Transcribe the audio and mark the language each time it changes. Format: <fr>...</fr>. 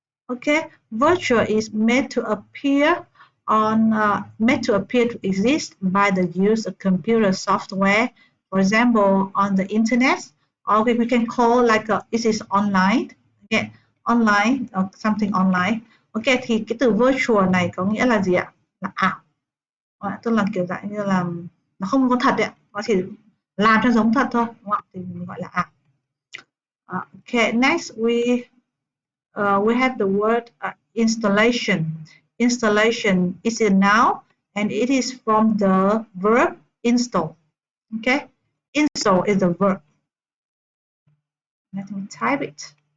<en>Okay, virtual is made to appear to exist by the use of computer software, for example, on the internet, or we can call like this is online. Okay, online or something online.</en> <vi>Ok, thì cái từ virtual này có nghĩa là gì ạ? Là ảo. Tức là kiểu dạng như là nó không có thật ạ, nó chỉ làm cho giống thật thôi, đúng không? Thì mình gọi là ảo.</vi> <en>Okay, next we have the word installation. Installation is a noun and it is from the verb install. Okay, install is a verb. Let me type it.</en>